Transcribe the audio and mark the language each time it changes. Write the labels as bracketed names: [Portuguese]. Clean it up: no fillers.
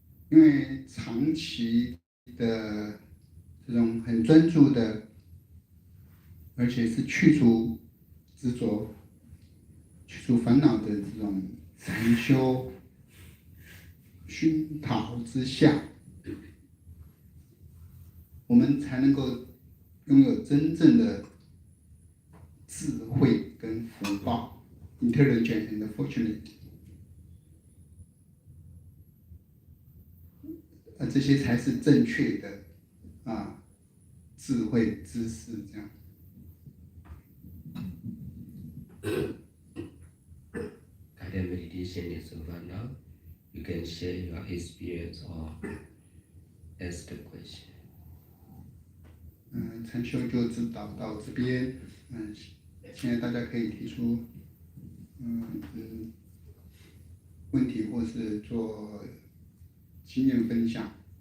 [Chinese] 因为长期的这种很专注的，而且是去除执着、去除烦恼的这种禅修熏陶之下，我们才能够拥有真正的智慧跟福报 [English] （intelligent and fortunate）。 [Chinese] 这些才是正确的智慧知识，这样。 [English] Guided meditation is over now. You can share your experience or ask the question. [Chinese] 禅修就指导到这边，现在大家可以提出问题或是做经验分享。